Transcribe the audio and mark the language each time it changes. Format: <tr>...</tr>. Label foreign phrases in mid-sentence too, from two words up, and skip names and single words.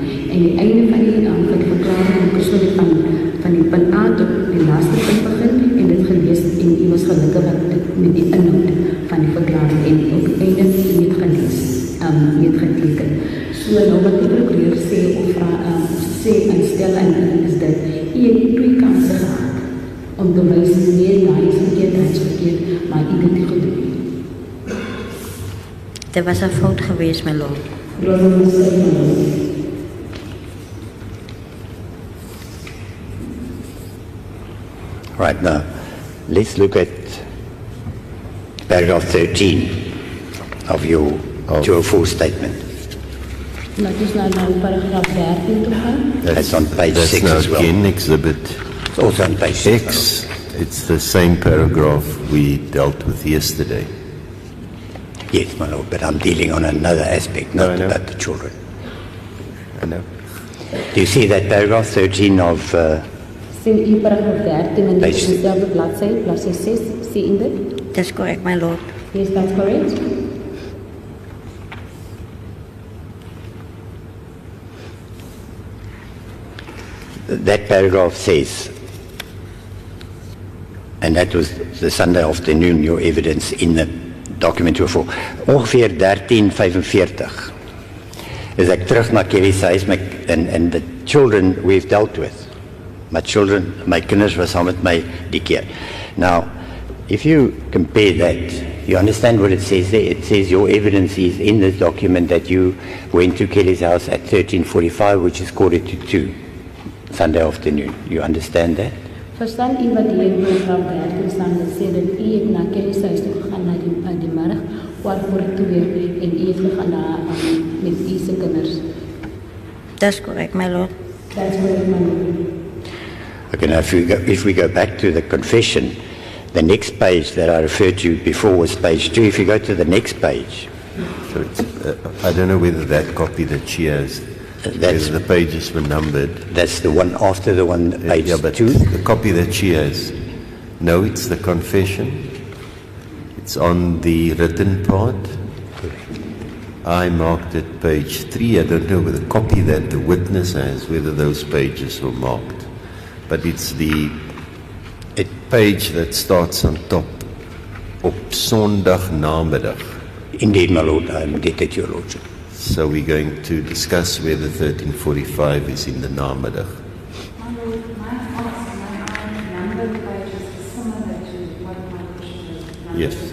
<af>En die einde van die verklaring die persoon het van die punt A tot die laaste punt begin en dit gelees en u was gelukkig met die inhoud van die verklaring en op die einde het gelees, het geteken. So nou wat die prokureur sê of sê en stel en is dit, u het twee kanse gehad om te wys nee, daar is verkeerd, maar u het dit gedoen. Dit was 'n fout geweest,</af> <en>my lord. Right, now, let's look at paragraph 13 of your 204 statement.</en> <af>Laat ons nou paragraaf 13 toe gaan.</af> <en>That's on page 6 now as well. again exhibit It's also on page 6. X. It's the same paragraph we dealt with yesterday. Yes, my lord, but I'm dealing on another aspect, not I know. about the children. I know. Do you see that paragraph 13 of...</en> <af>Sien u paragraaf 13 en dit is</af> <en>Page-</en> <af>dezelfde bladsy 6, sien u dit?</af> <en>That's correct, my lord. Yes, that's correct. That paragraph says, and that was the Sunday afternoon, your evidence in the document 204,</en> <af>ongeveer 13:45 is ek terug na Kelly se huis</af> <en>and the children we've dealt with.</en> <af>My kinders was saam met my die keer.</af> <en>Now, if you compare that, you understand what it says there? It says your evidence is in this document that you went to Kelly's house at 13:45, which is 1:45, Sunday afternoon. You understand that?</en> <af>Verstaan u wat die paragraaf 13 staan? Dit sê dat u het na Kelly se huis toe gegaan na die middag, 1:45 en u het gegaan na met u se kinders.</af> <en>That's correct, my lord. That's correct, my lord. Okay, now if we go back to the confession, the next page that I referred to before was page 2. If you go to the next page, So it's, I don't know whether that copy that she has, whether the pages were numbered. that's the one after the one, page Yeah, but 2. the copy that she has, no, it's the confession. It's on the written part. I marked it page 3. I don't know whether the copy that the witness has, whether those pages were marked. But it's the page that starts on top</en> <af>op Sondag namiddag.</af> <en>Indeed, my lord, I am indebted to your lordship. So we're going to discuss whether 1345 is in the namiddag. Yes.</en>